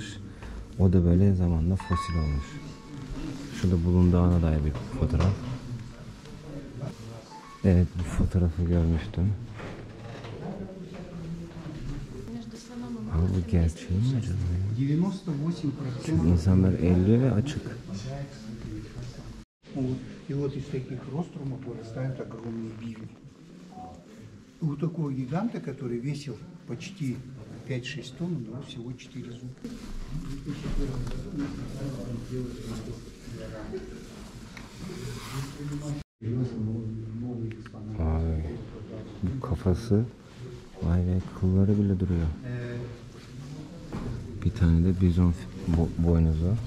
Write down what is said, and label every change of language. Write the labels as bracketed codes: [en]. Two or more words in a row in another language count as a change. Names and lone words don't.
[tr] O da böyle zamanla fosil olmuş. Şurada bulunduğuna dair bir fotoğraf. Evet, bu fotoğrafı görmüştüm. Ama bu gerçeği mi acaba ya? 98%. Çünkü insanlar elliyor ve açık. [ru] И вот из таких рострумов вырастают огромные бивни. У такого гиганта, который весил почти 5-6 тонн, у него всего 4 зуба. [tr] Vay. Bu kafası, vay be, kılları bile duruyor. Bir tane de bizon boynuzu.